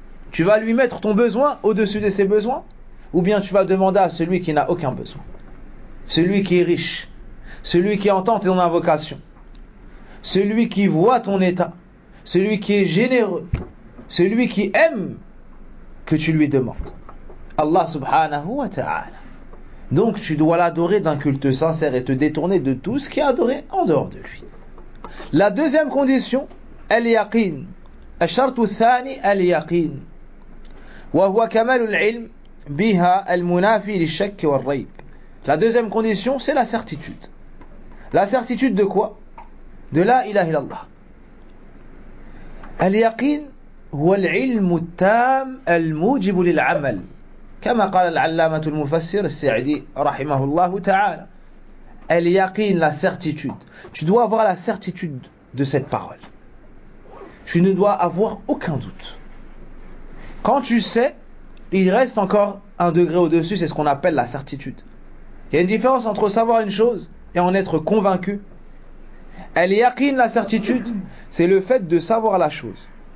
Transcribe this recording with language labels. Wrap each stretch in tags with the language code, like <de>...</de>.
<fr>Tu vas lui mettre ton besoin au-dessus de ses besoins, ou bien tu vas demander à celui qui n'a aucun besoin, celui qui est riche, celui qui entend ton invocation, celui qui voit ton état, celui qui est généreux, celui qui aime, que tu lui demandes. Allah subhanahu wa ta'ala. Donc tu dois l'adorer d'un culte sincère et te détourner de tout ce qui est adoré en dehors de lui. La deuxième condition, al-yaqin.</fr> <ar>الشرط الثاني اليقين وهو كمال العلم بها المنافي للشك والريب.</ar> <fr>La deuxième condition, c'est la certitude. La certitude de quoi? De la ilaha illallah.</fr> <ar>اليقين هو العلم التام الموجب للعمل كما قال العلامة المفسر السعدي رحمه الله تعالى.</ar> <fr>اليقين, la certitude. Tu dois avoir la certitude de cette parole. Tu ne dois avoir aucun doute. Quand tu sais, il reste encore un degré au-dessus, c'est ce qu'on appelle la certitude. Il y a une différence entre savoir une chose et en être convaincu. Al-yaqin, la certitude, c'est le fait de savoir la chose.</fr>